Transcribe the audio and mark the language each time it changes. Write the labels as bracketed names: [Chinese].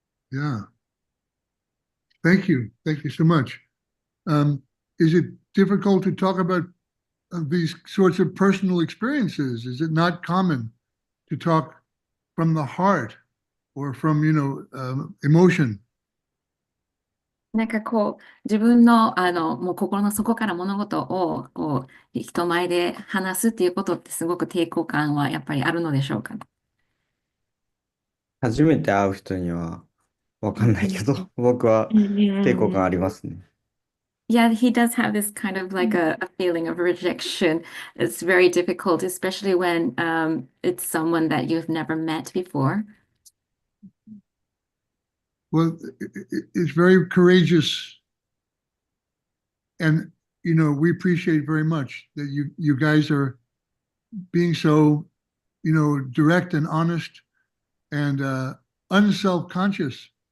[English] Yeah. Thank you. Thank you so much. Is it difficult to talk about these sorts of personal experiences? Is it not common to talk from the heart or from, emotion? [Japanese] なんかこう、自分の、もう心の底から物事を、こう、人前で話すっていうことってすごく抵抗感はやっぱりあるのでしょうか？初めて会う人にはわかんないけど、僕は抵抗感ありますね。 [English] Yeah, he does have this kind of like a feeling of rejection. It's very difficult, especially when it's someone that you've never met before. Well, it's very courageous. And, we appreciate very much that you guys are being so, direct and honest and unself-conscious.